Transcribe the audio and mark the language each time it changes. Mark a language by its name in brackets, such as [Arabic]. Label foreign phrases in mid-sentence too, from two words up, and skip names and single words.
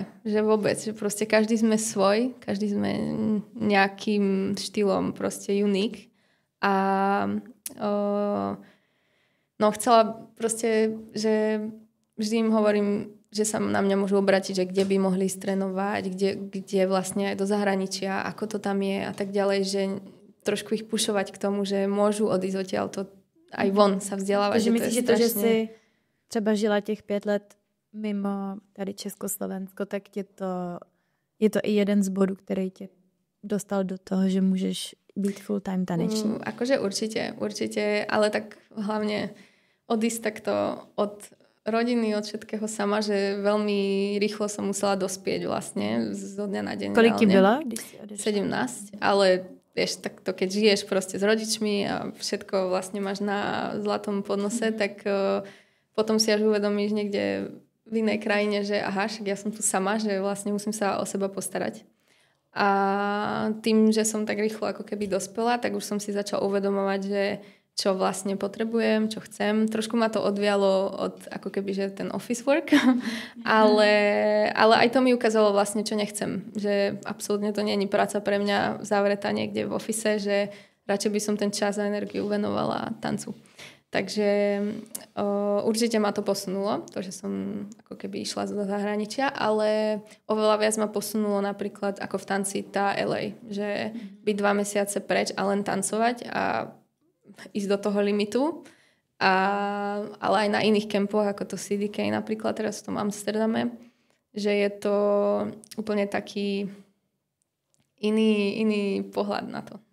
[Slovak] Že vôbec, že proste každý sme svoj, každý sme nejakým štýlom proste unique a no chcela proste, že vždy im hovorím, že sa na mňa môžu obrátiť, že kde by mohli trénovať, kde vlastne aj do zahraničia, ako to tam je a tak ďalej, že trošku ich pušovať k tomu, že môžu odísť odtiaľto aj von sa vzdelávať. [Czech] Takže myslíš, že to, že jsi třeba žila těch 5 let mimo tady Československo, tak je to i jeden z bodů, který tě dostal do toho, že můžeš být full time tanečník. [Slovak] Akože určite, ale tak hlavne odísť takto od rodiny, od všetkého sama, že veľmi rýchlo som musela dospieť vlastne zo dňa na deň. [Czech] Kolik ti bylo? [Slovak] 17, ale vieš, tak to keď žiješ proste s rodičmi a všetko vlastne máš na zlatom podnose, tak potom si až uvedomíš niekde v inej krajine, že aha, však ja som tu sama, že vlastne musím sa o seba postarať. A tým, že som tak rýchlo ako keby dospela, tak už som si začala uvedomovať, že čo vlastne potrebujem, čo chcem. Trošku ma to odvialo od ako keby, že ten [English] office work, [Slovak] ale aj to mi ukázalo vlastne, čo nechcem. Že absolútne to nie je práca pre mňa zavretá niekde v office, že radšej by som ten čas a energiu venovala tancu. Takže určite ma to posunulo, to, že som ako keby išla do zahraničia, ale oveľa viac ma posunulo napríklad ako v tanci tá LA, že byť 2 mesiace preč a len tancovať a ísť do toho limitu, ale aj na iných kempoch, ako to CDK napríklad teraz v tom Amsterdame, že je to úplne taký iný pohľad na to.